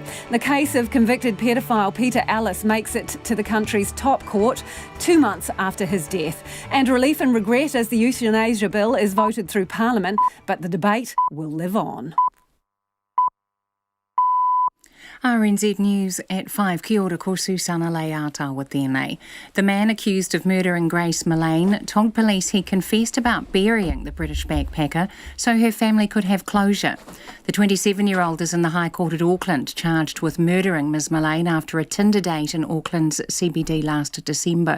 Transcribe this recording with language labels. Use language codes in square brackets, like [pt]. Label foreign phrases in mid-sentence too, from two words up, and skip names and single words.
[en] The case of convicted paedophile Peter Ellis makes it to the country's top court 2 months after his death. And relief and regret as the Euthanasia bill is voted through Parliament, but the debate will live on. RNZ News at 5. [mi] Kia ora, ko Susana Leata tēnei. [en] The man accused of murdering Grace Millane told police he confessed about burying the British backpacker so her family could have closure. The 27-year-old is in the High Court at Auckland, charged with murdering Ms Millane after a Tinder date in Auckland's CBD last December.